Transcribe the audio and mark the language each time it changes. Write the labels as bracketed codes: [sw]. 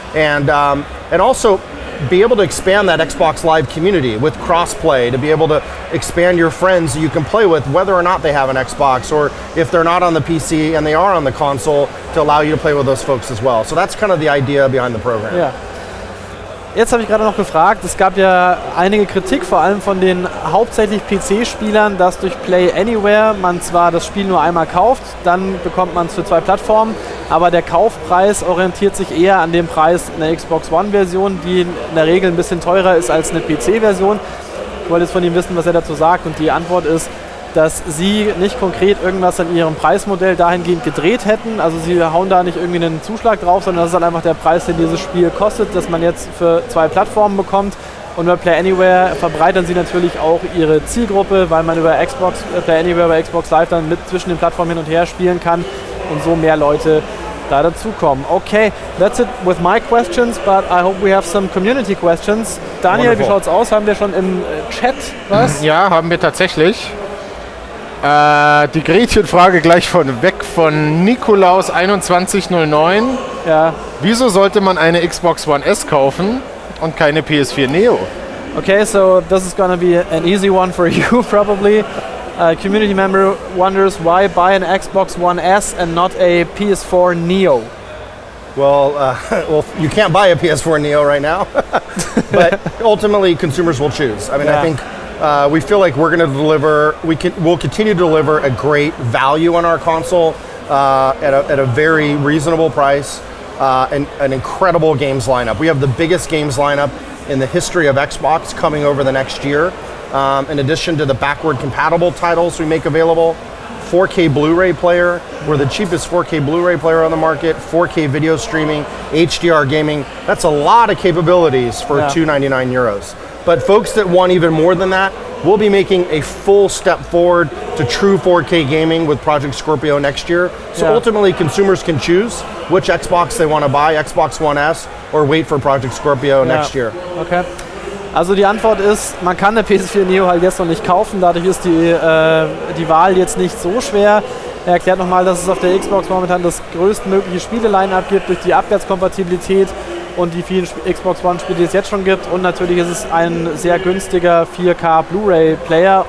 [en] And also be able to expand that Xbox Live community with cross-play, to be able to expand your friends that you can play with whether or not they have an Xbox, or if they're not on the PC and they are on the console, to allow you to play with those folks as well. So that's kind of the idea behind the program. [de] Ja. Jetzt habe ich gerade noch gefragt, es gab ja einige Kritik, vor allem von den hauptsächlich PC-Spielern, dass durch Play Anywhere man zwar das Spiel nur einmal kauft, dann bekommt man es für 2 Plattformen, aber der Kaufpreis orientiert sich eher an dem Preis einer Xbox One-Version, die in der Regel ein bisschen teurer ist als eine PC-Version. Ich wollte jetzt von ihm wissen, was er dazu sagt, und die Antwort ist, dass sie nicht konkret irgendwas an ihrem Preismodell dahingehend gedreht hätten. Also sie hauen da nicht irgendwie einen Zuschlag drauf, sondern das ist dann einfach der Preis, den dieses Spiel kostet, das man jetzt für 2 Plattformen bekommt. Und bei Play Anywhere verbreitern sie natürlich auch ihre Zielgruppe, weil man über Play Anywhere bei Xbox Live dann mit zwischen den Plattformen hin und her spielen kann und so mehr Leute da dazukommen. [en] Okay, that's it with my questions, but I hope we have some community questions. [de] Daniel, [en] Wonderful. [de] Wie schaut's aus? Haben wir schon im Chat was? Ja, haben wir tatsächlich. Die Gretchenfrage gleich vorweg von Nikolaus2109. Ja. Wieso sollte man eine Xbox One S kaufen und keine PS4 Neo? [en] Okay, so this is gonna be an easy one for you probably. A community member wonders why buy an Xbox One S and not a PS4 Neo? Well, you can't buy a PS4 Neo right now, but ultimately consumers will choose. I mean, I think we feel like we're going to deliver. We'll continue to deliver a great value on our console at a very reasonable price, and an incredible games lineup. We have the biggest games lineup in the history of Xbox coming over the next year. In addition to the backward compatible titles we make available, 4K Blu-ray player. We're the cheapest 4K Blu-ray player on the market, 4K video streaming, HDR gaming. That's a lot of capabilities for €299. But folks that want even more than that, we'll be making a full step forward to true 4K gaming with Project Scorpio next year. So ultimately, consumers can choose which Xbox they want to buy, Xbox One S, or wait for Project Scorpio next year. Okay. [de] Also die Antwort ist, man kann eine PS4 Neo halt jetzt noch nicht kaufen, dadurch ist die Wahl jetzt nicht so schwer. Er erklärt nochmal, dass es auf der Xbox momentan das größtmögliche Spiele-Line-Up gibt durch die Abwärtskompatibilität und die vielen Xbox One-Spiele, die es jetzt schon gibt. Und natürlich ist es ein sehr günstiger 4K Blu-ray-Player.